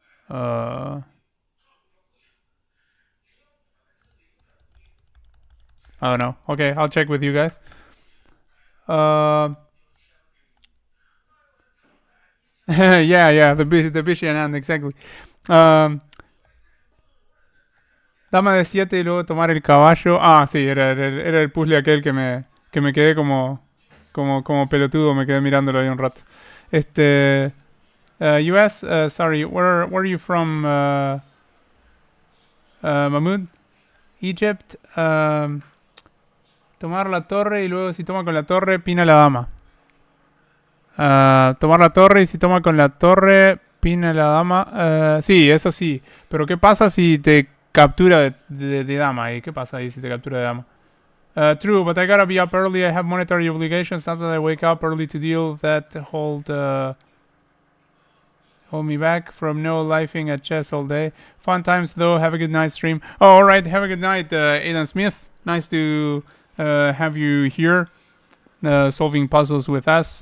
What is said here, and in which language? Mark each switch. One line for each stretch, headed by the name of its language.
English: I don't know. Okay, I'll check with you guys. Yeah, the Bishian hand, exactly.
Spanish: Dama de 7 y luego tomar el caballo. Ah, sí, era el puzzle aquel que me quedé como pelotudo, me quedé mirándolo ahí un rato.
English: US, sorry, where are you from, Mahmoud? Egypt.
Spanish: Tomar la torre y luego si toma con la torre, pina la dama. Tomar la torre y si toma con la torre, pina la dama. Sí, eso sí. Pero ¿qué pasa si te captura de dama? ¿Y qué pasa ahí si te captura de dama?
English: True, but I gotta be up early. I have monetary obligations. Not that I wake up early to deal that hold me back from no lifing at chess all day. Fun times though. Have a good night stream. Oh, all right. Have a good night, Aidan Smith. Nice to have you here, solving puzzles with us.